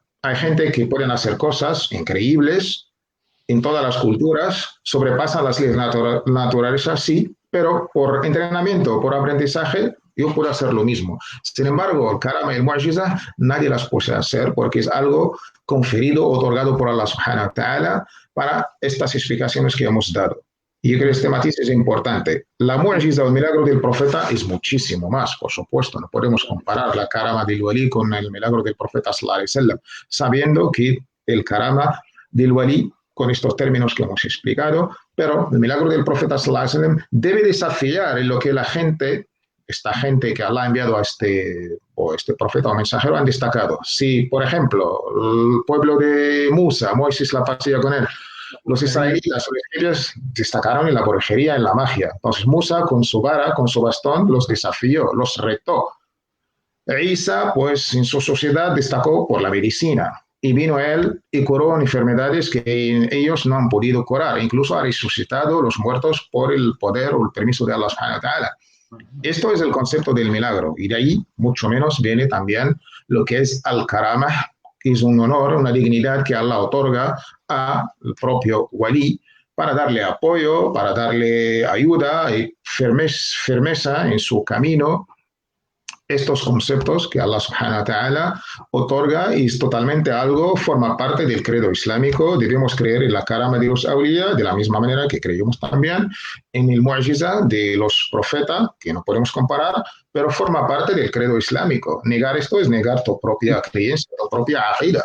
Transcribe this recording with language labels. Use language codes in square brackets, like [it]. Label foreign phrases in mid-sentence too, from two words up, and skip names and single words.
[es] Hay gente que pueden hacer cosas increíbles en todas las culturas, sobrepasan las leyes naturales, sí, pero por entrenamiento, por aprendizaje, yo puedo hacer lo mismo. Sin embargo, el karama y el mu'jiza, nadie las puede hacer porque es algo conferido, otorgado por Allah [ar] سبحانه وتعالى [es] para estas explicaciones que hemos dado. Y yo creo que este matiz es importante. La mu'jiza o el milagro del profeta es muchísimo más, por supuesto. No podemos comparar la karama del wali con el milagro del profeta [ar] صلى الله عليه وسلم, [es] sabiendo que el karama del wali con estos términos que hemos explicado, pero el milagro del profeta [ar] صلى الله عليه وسلم [es] debe desafiar en lo que la gente, esta gente que Allah ha enviado a este profeta o mensajero han destacado. Si, por ejemplo, el pueblo de Musa, Moisés la pasía con él, los israelitas o los egipcios destacaron en la brujería, en la magia. Entonces Musa con su vara, con su bastón, los desafió, los retó. Isa, pues en su sociedad destacó por la medicina y vino él y curó enfermedades que ellos no han podido curar. Incluso ha resucitado los muertos por el poder o el permiso de Allah [ar] سبحانه وتعالى. [es] Esto es el concepto del milagro y de ahí mucho menos viene también lo que es al-karama, es un honor, una dignidad que Allah otorga al propio wali para darle apoyo, para darle ayuda y firmeza en su camino. Estos conceptos que Allah [ar] سبحانه وتعالى [es] otorga y es totalmente algo, forma parte del credo islámico. Debemos creer en la karama de los awliya de la misma manera que creemos también en el mu'jiza de los profetas, que no podemos comparar, pero forma parte del credo islámico. Negar esto es negar tu propia creencia, tu propia aqida.